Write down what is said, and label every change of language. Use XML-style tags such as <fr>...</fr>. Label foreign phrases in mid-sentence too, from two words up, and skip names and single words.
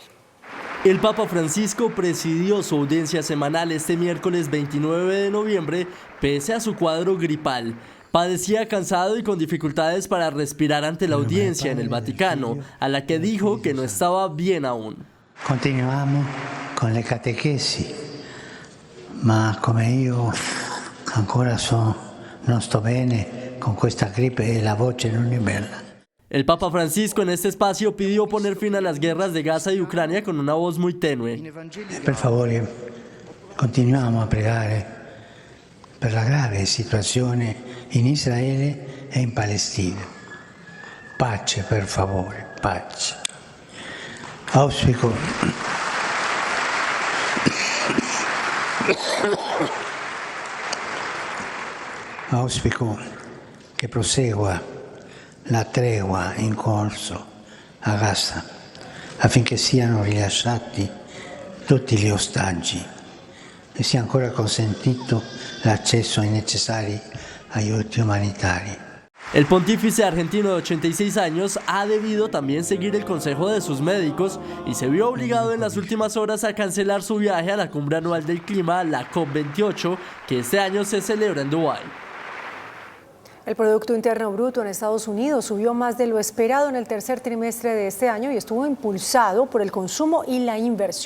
<es>El Papa Francisco presidió su audiencia semanal este miércoles 29 de noviembre, pese a su cuadro gripal. Padecía cansado y con dificultades para respirar ante la audiencia en el Vaticano, a la que dijo que no estaba bien aún.</es> <it>Continuamos con le catequesi, ma come io ancora non sto bene con questa gripe e la voce non è bella.</it> <es>El Papa Francisco en este espacio pidió poner fin a las guerras de Gaza y Ucrania con una voz muy tenue.</es> <it>Per favore, continuiamo a pregare per la grave situazione in Israele e in Palestina. Pace, per favore, pace. Auspico che prosegua la tregua in corso a Gaza affinché siano rilasciati tutti gli ostaggi e sia ancora consentito l'accesso ai necessari aiuti umanitari.</it> <es>El pontífice argentino de 86 años ha debido también seguir el consejo de sus médicos y se vio obligado en las últimas horas a cancelar su viaje a la cumbre anual del clima, la COP28, que este año se celebra en Dubái. El Producto Interno Bruto en Estados Unidos subió más de lo esperado en el tercer trimestre de este año y estuvo impulsado por el consumo y la inversión.</es>